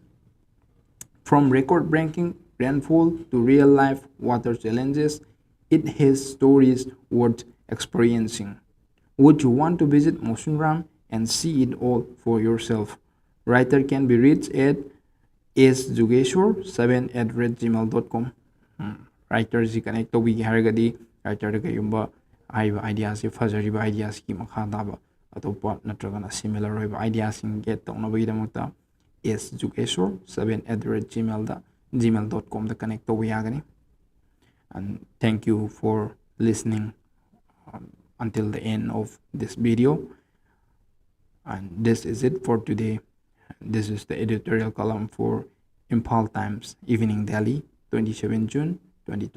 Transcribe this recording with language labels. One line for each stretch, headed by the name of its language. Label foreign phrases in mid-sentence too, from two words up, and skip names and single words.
English: From record breaking rainfall to real life water challenges, it has stories worth experiencing. Would you want to visit Mosunram and see it all for yourself? Writer can be reached at sjugeshwar7@gmail.com. Writer connect
Manipuri: tꯧꯕꯤꯒꯦ ꯍꯥꯏꯔꯒꯗꯤ ꯔꯥꯏꯇꯔꯗ ꯀꯩꯒꯨꯝꯕ ꯍꯥꯏꯔꯤꯕ ꯑꯥꯏꯗꯤꯌꯥꯁꯤ ꯐꯖꯔꯤꯕ ꯑꯥꯏꯗꯤꯌꯥꯁꯤꯒꯤ ꯃꯈꯥ ꯇꯥꯕ ꯑꯇꯣꯞꯄ ꯅꯠꯇ꯭ꯔꯒꯅ ꯁꯤꯃꯤꯂꯔ ꯑꯣꯏꯕ ꯑꯥꯏꯗꯤꯌꯥꯁꯤꯡ ꯒꯦꯠ ꯇꯧꯅꯕꯒꯤꯗꯃꯛꯇ sjugeshwar7@gmail.com connect tꯧꯕ ꯌꯥꯒꯅꯤ.
English: And thank you for listening until the end of this video. And this is it for today. This is the editorial column for Imphal Times Evening Daily, 27 June 2020.